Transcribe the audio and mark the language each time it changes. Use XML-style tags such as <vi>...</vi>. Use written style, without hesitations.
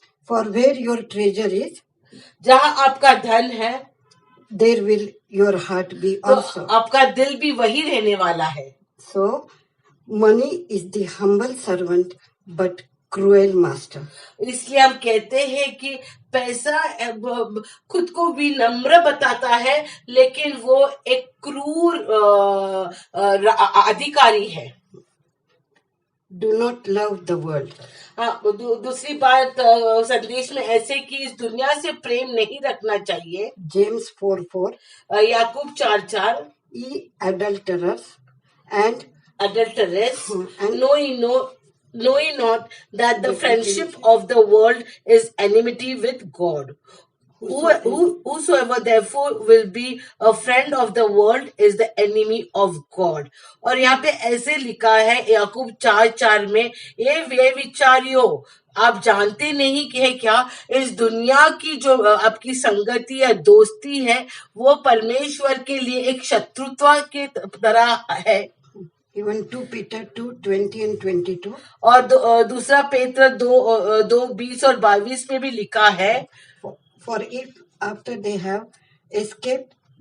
<en>for where your treasure is,</en> <hi>जहाँ आपका धन है,</hi> <en>there will your heart be also.</en> <hi>तो आपका दिल भी वही रहने वाला है.</hi> <en>So, money is the humble servant but cruel master.</en> <hi>इसलिए हम कहते हैं कि पैसा खुद को भी नम्र बताता है, लेकिन वो एक क्रूर अधिकारी है.</hi> <en>Do not love the world.</en> <hi>दूसरी बात संदेश में ऐसे कि इस दुनिया से प्रेम नहीं रखना चाहिए.</hi> <en>James 4:4.</en> <hi>Yakub 4:4.</hi> <en>Ye adulterers and adulteress, know ye not that the friendship of the world is enmity with God. Whosoever therefore will be a friend of the world is the enemy of God.</en> <hi>और यहाँ पे ऐसे लिखा है याकूब 4:4 में, ये विचारियो, आप जानते नहीं कि है क्या इस दुनिया की जो आपकी संगति या दोस्ती है वो परमेश्वर के लिए एक शत्रुत्व के तरह है.</hi> <en>Even 2 Peter 2:20 and 22.</en> <hi>और दूसरा पेत्र 2:20 और 22 में भी लिखा है,</hi> <en>For if after they have escaped</en>